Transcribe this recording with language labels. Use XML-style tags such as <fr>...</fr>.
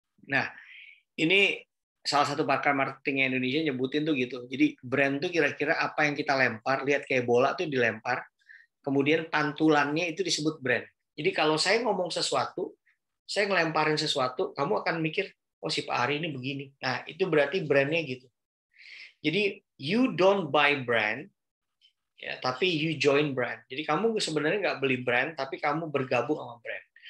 <id>Nah, ini salah satu pakar marketing Indonesia nyebutin tuh gitu. Jadi brand tuh kira-kira apa yang kita lempar, lihat kayak bola tuh dilempar, kemudian pantulannya itu disebut brand. Jadi kalau saya ngomong sesuatu, saya ngelemparin sesuatu, kamu akan mikir, oh si Pak Ari ini begini. Nah, itu berarti brandnya gitu.</id> <en>Jadi, you don't buy brand,</en> <id>ya, tapi</id> <en>you join brand.</en> <id>Jadi kamu sebenarnya nggak beli brand, tapi kamu bergabung sama brand.</id>